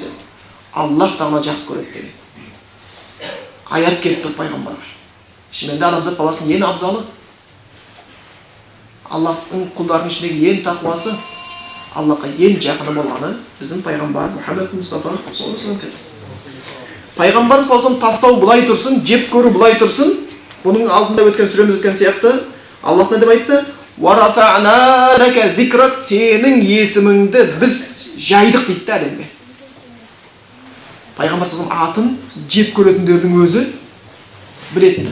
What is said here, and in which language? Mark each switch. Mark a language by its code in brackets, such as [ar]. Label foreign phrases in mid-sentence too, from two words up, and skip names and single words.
[kk] Аллах Тағала жақсы көреді деген аят келіп тұр пайғамбарға. Шынымен де адамзат баласының ең абзалы, Аллахтың құлдарының ішіндегі ең тақуасы, Аллахқа ең жақыны болғаны біздің пайғамбар Мұхаммед Мұстафа [ar] صلى الله عليه وسلم. [kk] Пайғамбар саллаллаху тастау былай тұрсын, жеп көру былай тұрсын. Бұның алдында өткен сүреміз өткен сияқты Аллах не деп айтты? [ar] "ورفعنا لك ذكرك", [kk] сенің есіміңді біз жайдық дейді әлемге. Пайғамбар саллаллаху атын жеп көретіндердің өзі біледі.